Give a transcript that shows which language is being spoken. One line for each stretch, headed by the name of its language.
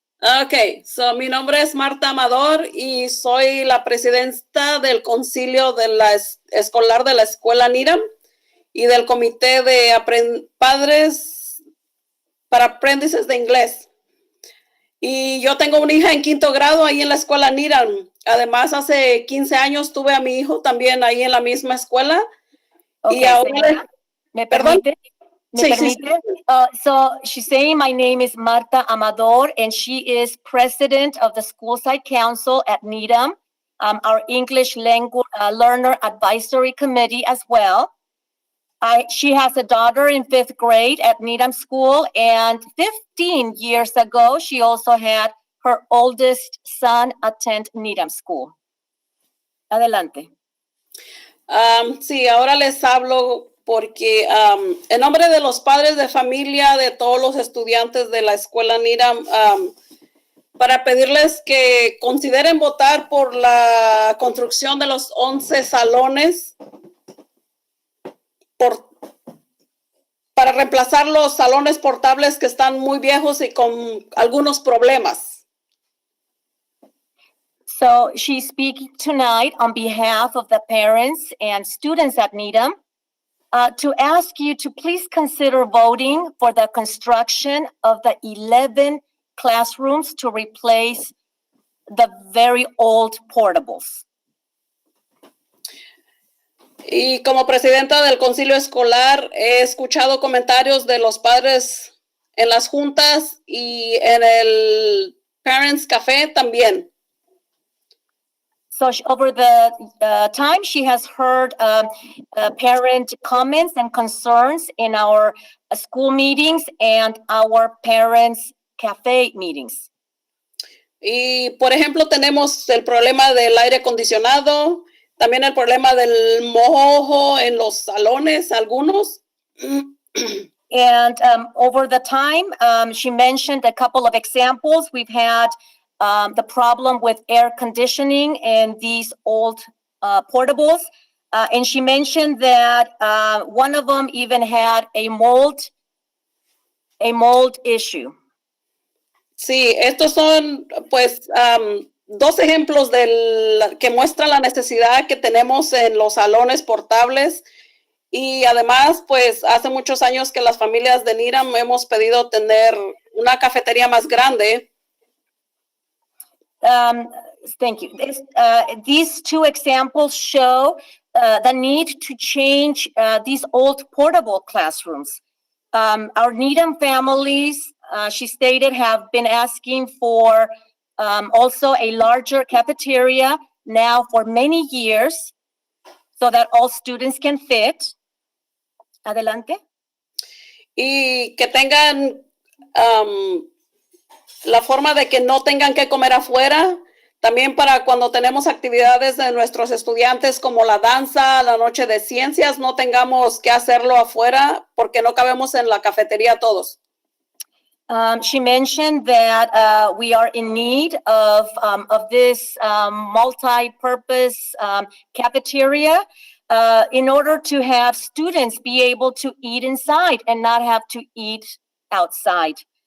Spanish: Ok, so mi nombre es Marta Amador y soy la presidenta del concilio de la escolar de la escuela Needham y del comité de padres para aprendices de inglés. Y yo tengo una hija en 5º grado ahí en la escuela Needham. Además, hace 15 años tuve a mi hijo también ahí en la misma escuela.
English: Okay,
Spanish: Y ahora, señora, ¿me ¿perdón? permite? ¿Me Sí, permite?
English: So she's saying my name is Marta Amador, and she is president of the School Site Council at Needham, our English language learner advisory committee as well. She has a daughter in 5th grade at Needham School, and 15 years ago, she also had her oldest son attend Needham School.
Spanish: Adelante. Sí, ahora les hablo porque en nombre de los padres de familia, de todos los estudiantes de la escuela Needham, para pedirles que consideren votar por la construcción de los 11 salones para reemplazar los salones portables que están muy viejos y con algunos problemas.
English: So she's speaking tonight on behalf of the parents and students at Needham to ask you to please consider voting for the construction of the 11 classrooms to replace the very old portables.
Spanish: Y como presidenta del concilio escolar, he escuchado comentarios de los padres en las juntas y en el Parents Café también.
English: So over the time, she has heard parent comments and concerns in our school meetings and our parents' cafe meetings.
Spanish: Y, por ejemplo, tenemos el problema del aire acondicionado, también el problema del mojo en los salones, algunos.
English: And over the time, she mentioned a couple of examples. We've had the problem with air conditioning in these old portables. And she mentioned that one of them even had a mold issue.
Spanish: Sí, estos son pues dos ejemplos que muestran la necesidad que tenemos en los salones portables y además pues hace muchos años que las familias de Needham hemos pedido tener una cafetería más grande.
English: Thank you. These two examples show the need to change these old portable classrooms. Our Needham families, she stated, have been asking for also a larger cafeteria now for many years so that all students can fit.
Spanish: Adelante. Y que tengan la forma de que no tengan que comer afuera, también para cuando tenemos actividades de nuestros estudiantes como la danza, la noche de ciencias, no tengamos que hacerlo afuera porque no cabemos en la cafetería todos.
English: She mentioned that we are in need of this multi-purpose cafeteria in order to have students be able to eat inside and not have to eat outside.